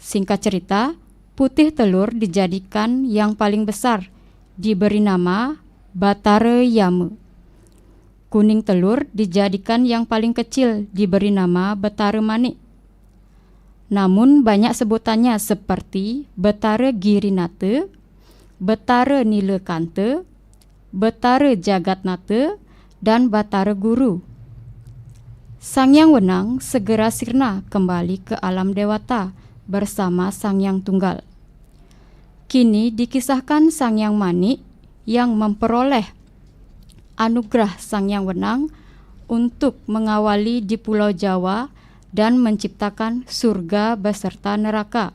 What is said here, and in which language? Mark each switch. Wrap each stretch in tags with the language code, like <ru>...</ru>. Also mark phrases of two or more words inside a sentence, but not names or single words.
<id>Singkat cerita, putih telur dijadikan yang paling besar, diberi nama Batara Yama. Kuning telur dijadikan yang paling kecil, diberi nama Betara Manik. Namun banyak sebutannya seperti Betara Girinata, Betara Nilakanta, Betara Jagatnata, dan Batara Guru. Sang Yang Wenang segera sirna kembali ke alam dewata bersama Sang Yang Tunggal. Kini dikisahkan Sang Yang Manik yang memperoleh anugerah Sang Yang Wenang untuk mengawali di Pulau Jawa dan menciptakan surga beserta neraka.</id>